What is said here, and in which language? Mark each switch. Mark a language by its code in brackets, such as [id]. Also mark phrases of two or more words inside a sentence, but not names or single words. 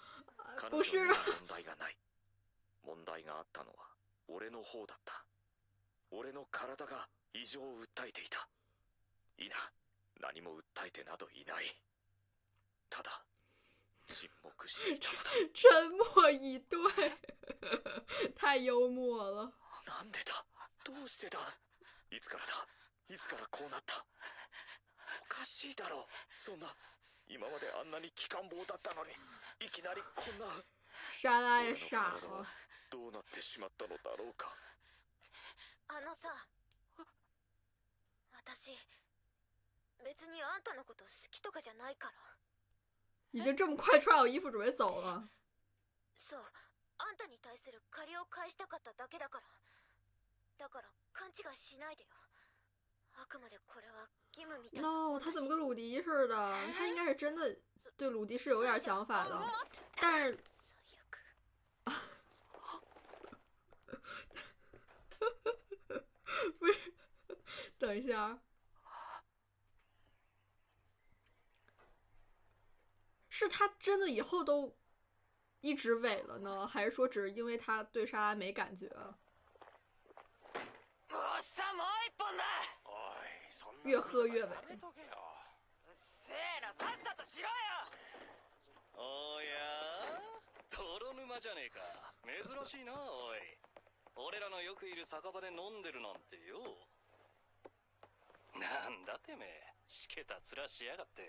[ja] 彼女には問題がない。問題があったのは俺の方だった。俺の体が異常を訴えていた。いいな。何も訴えてなどいない。ただ沈黙していたのだ。 [zh] 沉默以对，太幽默了。 [ja] なんでだ。どうしてだ。いつからだ。いつからこうなった。おかしいだろう。そんな今まであんなに機関棒だったのにいきなりこんな。 [zh] 莎拉也傻了。 [ja] どうなってしまったのだろうか。あのさ、私別にあんたのこと好きとかじゃないから。 [zh] 已经这么快穿好衣服准备走了。 [ja] そう、あんたに対する借りを返したかっただけだから。だから勘違いしないでよ。あくまでこれは義務みたいな。 [zh] No，他怎么跟鲁迪似的？他应该是真的对鲁迪是有点想法的，但是。不是，等一下，是他真的以后都一直伪了呢，还是说只是因为他对莎拉没感觉？越喝越伪。 [ja] おや、泥沼じゃねえか。珍しいな、おい。俺らのよくいる酒場で飲んでるなんてよ。なんだてめえ、しけた面しやがって。